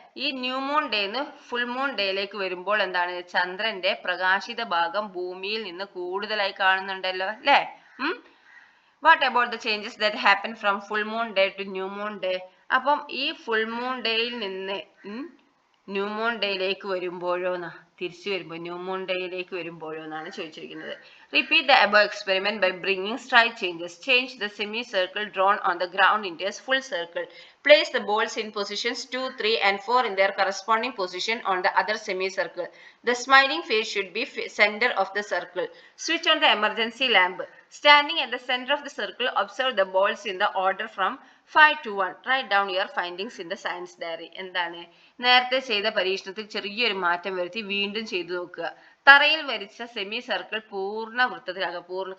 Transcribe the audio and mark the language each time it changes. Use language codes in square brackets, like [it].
[ml] ഈ new moon ഡേന്ന് full moon ഡേയിലേക്ക് വരുമ്പോൾ എന്താണ് ചന്ദ്രന്റെ പ്രകാശിത ഭാഗം ഭൂമിയിൽ നിന്ന് കൂടുതലായി കാണുന്നുണ്ടല്ലോ അല്ലെ. [en] What about the changes that happen from full moon day to new moon day? [ml] അപ്പം ഈ ഫുൾ മൂൺ ഡേയിൽ നിന്ന് ന്യൂ മൂൺ ഡേയിലേക്ക് വരുമ്പോഴോന്നാ തിരിച്ചു വരുമ്പോൾ ന്യൂ മൂൺ ഡേയിലേക്ക് വരുമ്പോഴോ എന്നാണ് ചോദിച്ചിരിക്കുന്നത്. [en] Repeat the above experiment by bringing slight changes. Change the semicircle drawn on the ground into a full circle. Place the balls in positions 2, 3 and 4 in their corresponding position on the other semicircle. The smiling face should be center of the circle. Switch on the emergency lamp. Standing at the center of the circle, observe the balls in the order from 5 to 1. Write down your findings in the science diary. [ml] എന്താണ് നേരത്തെ ചെയ്ത പരീക്ഷണത്തിൽ ചെറിയൊരു മാറ്റം വരുത്തി വീണ്ടും ചെയ്തു നോക്കുക. തറയിൽ വരച്ച സെമി സർക്കിൾ പൂർണ്ണ വൃത്തത്തിലാക്കുക.